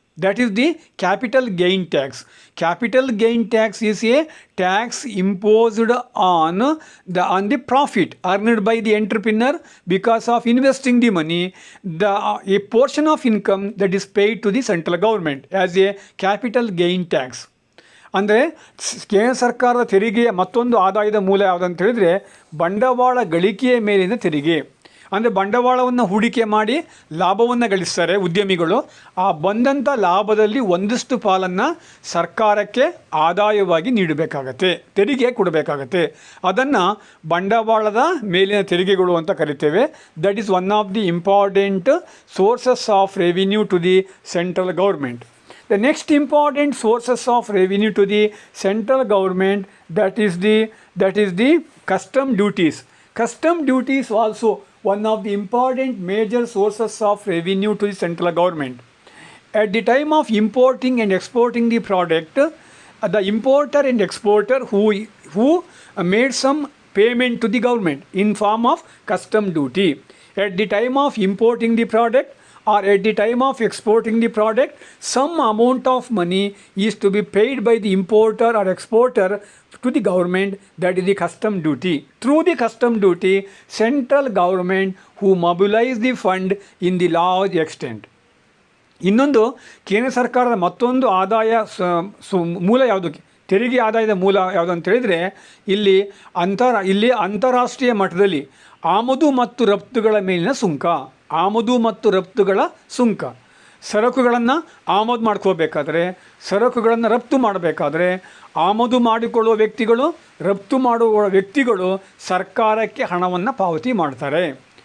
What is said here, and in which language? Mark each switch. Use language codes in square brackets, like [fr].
[en] That is the capital gain tax. Capital gain tax is a tax imposed on the profit earned by the entrepreneur because of investing the money. A portion of income that is paid to the central government as a capital gain tax. [kn] ಅಂದರೆ ಕೇಂದ್ರ ಸರ್ಕಾರದ ತೆರಿಗೆಯ ಮತ್ತೊಂದು ಆದಾಯದ ಮೂಲ ಯಾವುದಂತ ಹೇಳಿದರೆ ಬಂಡವಾಳ ಗಳಿಕೆಯ ಮೇಲಿನ ತೆರಿಗೆ. ಅಂದರೆ ಬಂಡವಾಳವನ್ನು ಹೂಡಿಕೆ ಮಾಡಿ ಲಾಭವನ್ನು ಗಳಿಸ್ತಾರೆ ಉದ್ಯಮಿಗಳು. ಆ ಬಂದಂಥ ಲಾಭದಲ್ಲಿ ಒಂದಷ್ಟು ಪಾಲನ್ನು ಸರ್ಕಾರಕ್ಕೆ ಆದಾಯವಾಗಿ ನೀಡಬೇಕಾಗತ್ತೆ, ತೆರಿಗೆ ಕೊಡಬೇಕಾಗತ್ತೆ. ಅದನ್ನು ಬಂಡವಾಳದ ಮೇಲಿನ ತೆರಿಗೆಗಳು ಅಂತ ಕರಿತೇವೆ. [en] That is one of the important sources of revenue to the central government. The next important sources of revenue to the central government, that is the custom duties. Custom duties also one of the important major sources of revenue to the central government. At the time of importing and exporting the product, the importer and exporter who made some payment to the government in form of custom duty. At the time of importing the product or at the time of exporting the product, some amount of money is to be paid by the importer or exporter to the government, that is the custom duty. Through the custom duty, central government who mobilize the fund in the large extent. [kn] ಇನ್ನೊಂದು ಕೇಂದ್ರ ಸರ್ಕಾರದ ಮತ್ತೊಂದು ಆದಾಯ ಮೂಲ ಯಾವುದು, ತೆರಿಗೆ ಆದಾಯದ ಮೂಲ ಯಾವುದು ಅಂತ ಹೇಳಿದರೆ ಇಲ್ಲಿ ಅಂತಾರಾಷ್ಟ್ರೀಯ ಮಟ್ಟದಲ್ಲಿ ಆಮದು ಮತ್ತು ರಫ್ತುಗಳ ಮೇಲಿನ ಸುಂಕ. ಆಮದು ಮತ್ತು ರಫ್ತುಗಳ ಸುಂಕ. ಸರಕುಗಳನ್ನು ಆಮದು ಮಾಡ್ಕೋಬೇಕಾದ್ರೆ, ಸರಕುಗಳನ್ನು ರಫ್ತು ಮಾಡಬೇಕಾದ್ರೆ ಆಮದು ಮಾಡಿಕೊಳ್ಳುವ ವ್ಯಕ್ತಿಗಳು, ರಫ್ತು ಮಾಡುವ ವ್ಯಕ್ತಿಗಳು ಸರ್ಕಾರಕ್ಕೆ ಹಣವನ್ನು ಪಾವತಿ ಮಾಡ್ತಾರೆ.